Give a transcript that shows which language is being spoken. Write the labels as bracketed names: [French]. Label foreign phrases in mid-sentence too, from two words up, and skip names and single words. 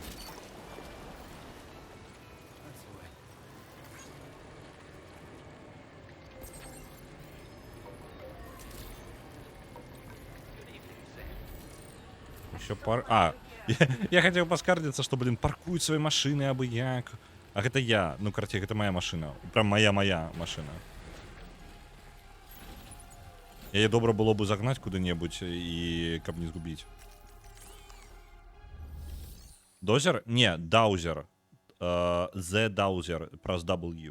[Russian] Еще я хотел поскардиться, что, блин, паркуют свои машины [Belarusian] абы як. А гэта я, ну, карацей, гэта [Russian] моя машина. Прям моя машина. [Belarusian] Яе добра было бы загнаць куды-небудзь і каб не згубіць. Дозер? Не, даузер. The Dowser праз W.